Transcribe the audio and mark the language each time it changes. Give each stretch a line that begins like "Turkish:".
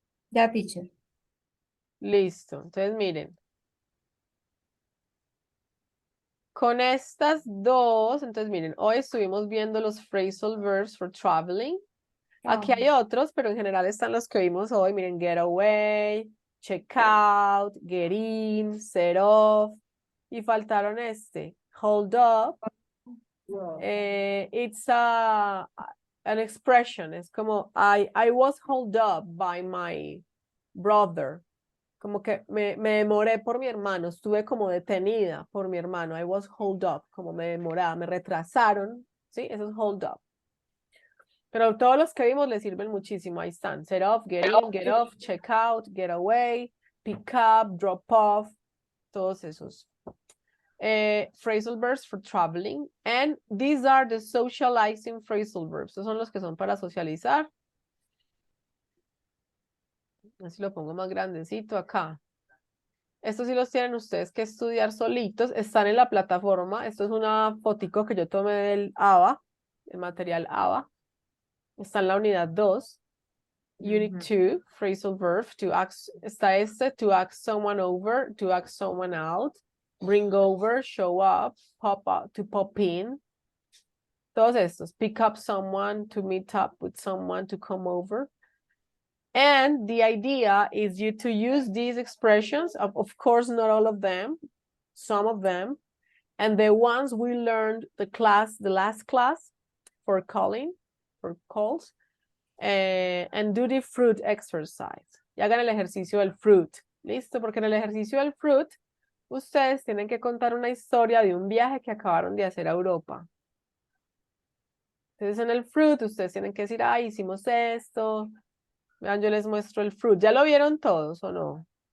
Spanish: Ya, teacher. Listo, entonces miren. Con estas dos, entonces miren, hoy estuvimos viendo los
English: phrasal verbs for traveling.
Spanish: Aquí hay otros, pero en general están los que vimos hoy. Miren,
English: get away, check out, get in, set off.
Spanish: Y faltaron
English: hold up. It's an expression.
Spanish: Es como,
English: I was hold up by my brother.
Spanish: Como que me demoré por mi hermano. Estuve como detenida por mi hermano.
English: I was hold up.
Spanish: Como me demoraba, me retrasaron. ¿Sí? Eso es hold up. Pero todos los que vimos les sirven muchísimo. Ahí están.
English: Set off, get in, get off, check out, get away, pick up, drop off.
Spanish: Todos esos.
English: Phrasal verbs for traveling. And these are the socializing phrasal verbs.
Spanish: Estos son los que son para socializar. Así lo pongo más grandecito acá. Estos sí los tienen ustedes que estudiar solitos. Están en la plataforma. Esto es una fotico que yo tomé del ABA, el material ABA. Está en la unidad 2.
English: Unit 2, phrasal verb, to ask,
Spanish: está este,
English: to ask someone over, to ask someone out, bring over, show up, to pop in.
Spanish: Todos estos,
English: pick up someone, to meet up with someone, to come over. And the idea is you to use these expressions, of course, not all of them, some of them, and the ones we learned the last class for calling, for calls, and do the fruit exercise.
Spanish: Y hagan el ejercicio del fruit. ¿Listo? Porque en el ejercicio del fruit, ustedes tienen que contar una historia de un viaje que acabaron de hacer a Europa. Entonces en el fruit, ustedes tienen que decir, ay, hicimos esto. Vean, yo les muestro el fruit. ¿Ya lo vieron todos o no?